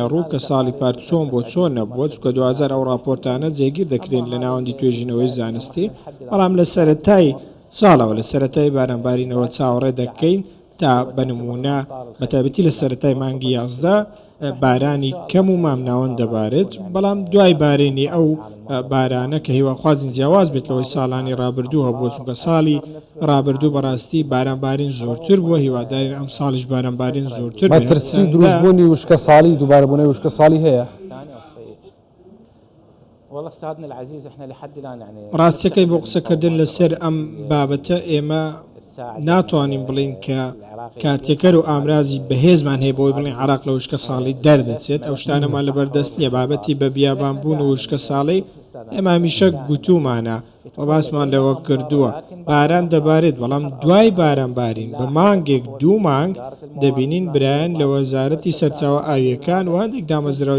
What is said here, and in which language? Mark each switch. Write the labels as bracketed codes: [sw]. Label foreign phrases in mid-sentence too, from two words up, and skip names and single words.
[ckb] ڕوو کە ساڵی پار چۆن بۆ چۆن نەبووە چکە 2000 ئەو راپۆرتانە جێگیر دەکرێن لە ناوەندی توێژینەوەی زانستی بەڵام لە سەرەتای ساڵەوە لە سەرەتای بارانبارینەوە چاوەڕێ دەکەین تا بەنمونە بەتابەتی لە سەرەتای مانگی 11 بارانی کەم و مامناوەند دەبارێت بەڵام دوای بارێنی ئەو بارانە کە هیواخوازین جیاواز بێت لەوەی ساڵانی ڕابردوو هەبوو چونکە ساڵی ڕابردوو بەڕاستی بارانبارین زۆرتر بووە هیوادارین ئەم ساڵیش بارانبارین زۆرتر مەترسی دروستبوونی وشکە ساڵی دووبارەبوونەوەی وشکە ساڵی هەیە [ar] والله استاذنا العزيز احنا لحد الان يعني [ckb] ڕاستەکەی بۆ قسەکردن لەسەر ئەم بابەتە ئێمە ناتوانین بڵین کە کارتێکەر و ئامرازی بەهێزمان هەیە بۆی بڵین عراق لە وشکە ساڵی دەردەچێت ئەو شتانەمان لەبەردەست نییە بابەتی بە بیابانبوون و وشکە ساڵی ئێمە هەمیشە گوتومانە و باسمان لەوە کردووە باران دەبارێت بەڵام دوای بارانبارین بە مانگێک دوو مانگ دەبینین برایەن لە وەزارەتی سەرچاوە ئاویەکان و هەندێک دامەزراوی